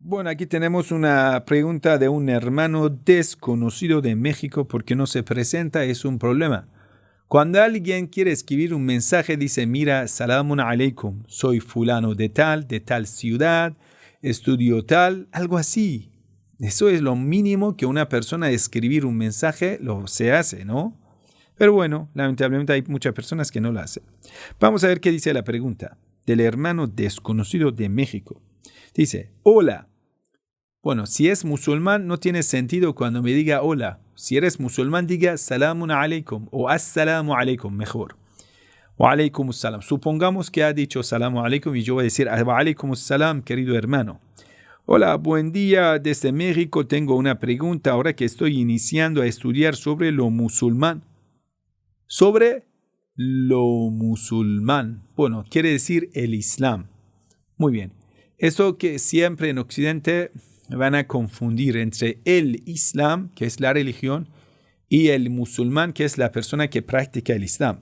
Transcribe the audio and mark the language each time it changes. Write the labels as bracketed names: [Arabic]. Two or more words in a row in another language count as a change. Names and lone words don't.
[Spanish] Bueno, aquí tenemos una pregunta de un hermano desconocido de México porque no se presenta, es un problema. Cuando alguien quiere escribir un mensaje, dice, mira, [Arabic] سلام عليكم, [Spanish] soy fulano de tal ciudad, estudio tal, algo así. Eso es lo mínimo que una persona escribir un mensaje se hace, ¿no? Pero bueno, lamentablemente hay muchas personas que no lo hacen. Vamos a ver qué dice la pregunta del hermano desconocido de México. Dice, hola. Bueno, si es musulmán no tiene sentido cuando me diga hola. Si eres musulmán diga [Arabic] سلام عليكم [Spanish] o [Arabic] السلام عليكم, [Spanish] mejor. [Arabic] وعليكم السلام. [Spanish] Supongamos que ha dicho [Arabic] سلام عليكم [Spanish] y yo voy a decir [Arabic] وعليكم السلام, [Spanish] querido hermano. Hola, buen día desde México. Tengo una pregunta ahora que estoy iniciando a estudiar sobre lo musulmán. Sobre lo musulmán. Bueno, quiere decir el Islam. Muy bien. Eso que siempre en Occidente van a confundir entre el Islam, que es la religión, y el musulmán, que es la persona que practica el Islam.